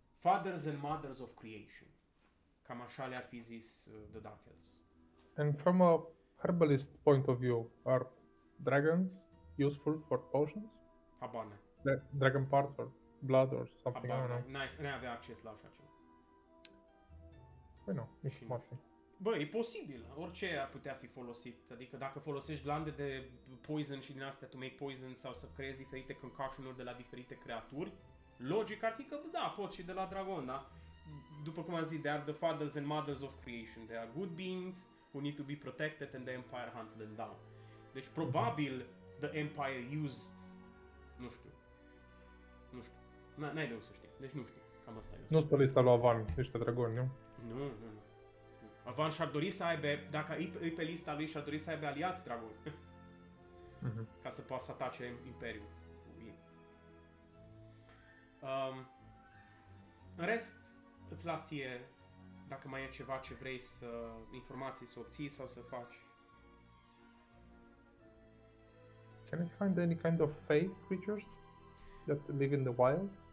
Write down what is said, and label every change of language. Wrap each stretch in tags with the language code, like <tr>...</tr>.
<en>Fathers and mothers of creation.</en> <ro>Cam așa le-ar fi zis The Dark Elves.</ro> <en>And from a herbalist point of view, are dragons useful for potions?</en> <ro>Habar n-am.</ro> <en>Dragon parts or blood or something? I don't know.</en> <ro>N-ai avea acces la așa ceva. Păi nu, informații. Bă, e posibil. Orice ar putea fi folosit. Adică dacă folosești glande de poison și din astea</ro> <en>to make poison</en> <ro>sau să creezi diferite concoction-uri de la diferite creaturi, logic ar fi că da, poți și de la dragon, da? După cum am zis,</ro> <en>they are the fathers and mothers of creation. They are good beings who need to be protected and the Empire hunts them down.</en> <ro>Deci probabil</ro> <en>the Empire used,</en> <ro>nu știu. N-ai de unde să știi. Deci nu știu. Cam asta e. Nu-s pe lista lui Avan, niște dragoni, nu? Nu. Avan și-ar dori să aibă, dacă e pe lista lui, și-ar dori să aibă aliați dragoni. Ca să poată să atace Imperiul. În rest, îți las ție dacă mai e ceva ce vrei informații să obții sau să faci.</ro> <en>Can I find any kind of fey creatures that live in the wild?</en>